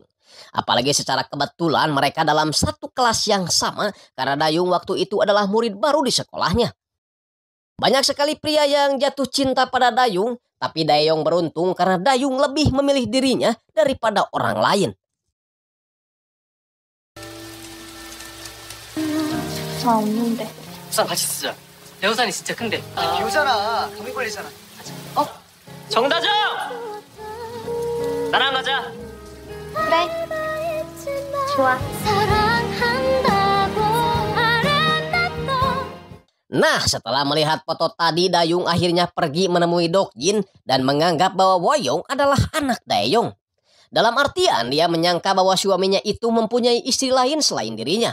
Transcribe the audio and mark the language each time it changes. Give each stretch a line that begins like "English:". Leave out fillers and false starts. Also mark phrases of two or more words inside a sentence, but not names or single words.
Indonesian: Apalagi secara kebetulan mereka dalam satu kelas yang sama karena Dayung waktu itu adalah murid baru di sekolahnya. Banyak sekali pria yang jatuh cinta pada Dayung, tapi Daeyong beruntung karena Dayung lebih memilih dirinya daripada orang lain.
Korean: 없는데. 우산 같이 쓰자. 내 우산이 진짜 큰데. 비 오잖아. 감기 걸리잖아. 정다정! 나랑 가자. 그래. 좋아.
Indonesian: Nah, setelah melihat foto tadi, Dayung akhirnya pergi menemui Dokjin dan menganggap bahwa Woyong adalah anak Daeyong. Dalam artian, dia menyangka bahwa suaminya itu mempunyai istri lain selain dirinya.